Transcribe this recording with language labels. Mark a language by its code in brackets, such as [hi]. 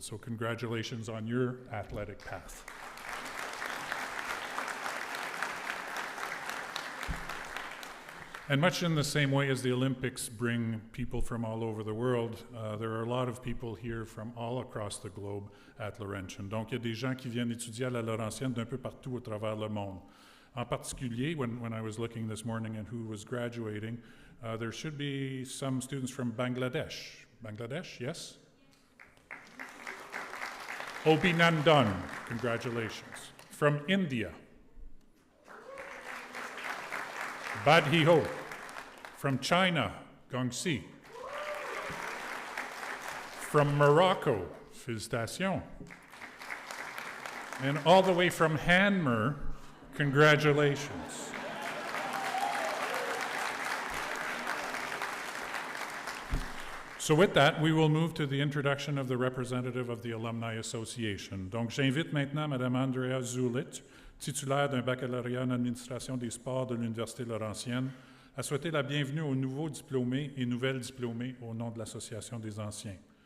[en] So congratulations on your athletic path. And much in the same way as the Olympics bring people from all over the world, there are a lot of people here from all across the globe at Laurentian. [fr] Donc, il y a des gens qui viennent étudier à la Laurentienne d'un peu partout à travers le monde. En particulier, [en] when I was looking this morning at who was graduating, there should be some students from Bangladesh. Bangladesh, yes? Obinandan, congratulations. From India. [hi] Badhi Ho. [en] From China, Gongxi. From Morocco, félicitations. And all the way from Hanmer, congratulations. So with that, we will move to the introduction of the representative of the Alumni Association. [fr] Donc j'invite maintenant Madame Andrea Zulich, titulaire d'un baccalauréat en administration des sports de l'Université Laurentienne, à souhaiter la bienvenue aux nouveaux diplômés et nouvelles diplômées au nom de l'Association des Anciens.